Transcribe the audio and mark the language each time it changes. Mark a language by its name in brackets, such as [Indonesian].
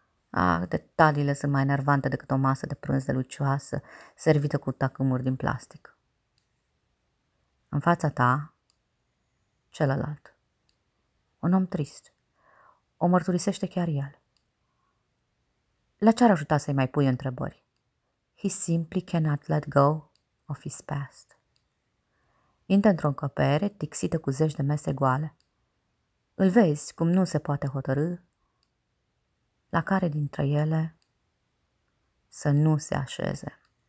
[Romanian] Ah, detaliile sunt mai enervante decât o masă de prânz delucioasă, servită cu tacâmuri din plastic. În fața ta, celălalt. Un om trist. O mărturisește chiar el. La ce ar ajuta să-i mai pui întrebări? [English] He simply cannot let go of his past. [Romanian] Intră într-o încăpere tixită cu zeci de mese goale. Îl vezi cum nu se poate hotărâ la care dintre ele să nu se așeze.